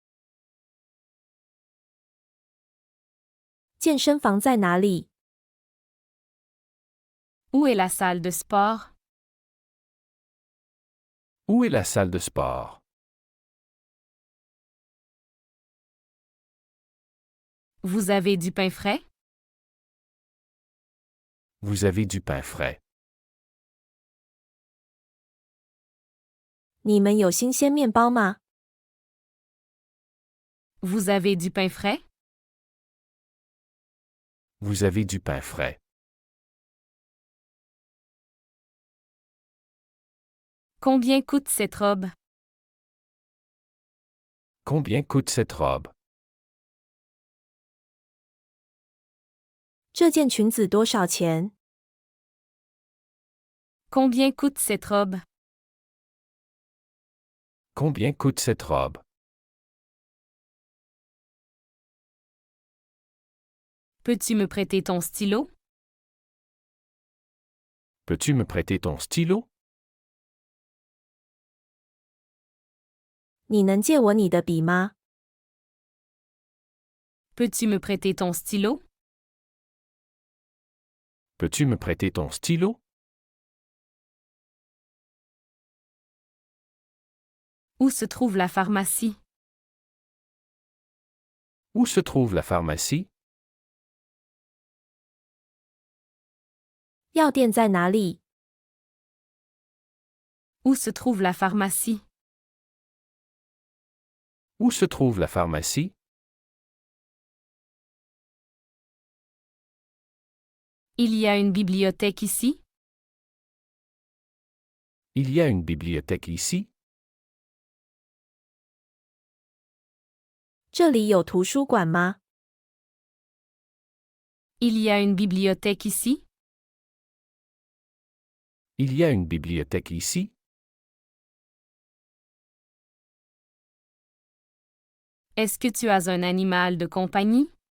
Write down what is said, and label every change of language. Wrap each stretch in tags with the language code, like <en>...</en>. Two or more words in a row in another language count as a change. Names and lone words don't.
<zh>健身房在哪里？</zh> <fr>Où est la salle de sport? Où est la salle de sport? Vous avez du pain frais? Vous avez du pain frais.</fr> <zh>你们有新鲜面包吗？</zh> <fr>Vous avez du pain frais? Vous avez du pain frais. Combien coûte cette robe? Combien coûte cette robe?</fr> <zh>这件裙子多少钱？</zh> <fr>Combien coûte cette robe? Combien coûte cette robe? Peux-tu me prêter ton stylo? Peux-tu me prêter ton stylo?</fr> <zh>你能借我你的笔吗？</zh> <fr>Peux-tu me prêter ton stylo? Peux-tu me prêter ton stylo? Où se trouve la pharmacie? Où se trouve la pharmacie?</fr> <zh>药店在哪里？</zh> <fr>Où se trouve la pharmacie? Où se trouve la pharmacie? Il y a une bibliothèque ici? Il y a une bibliothèque ici?</fr> <zh>这里有图书馆吗？</zh> <fr>Il y a une bibliothèque ici? Il y a une bibliothèque ici? Est-ce que tu as un animal de compagnie?</fr>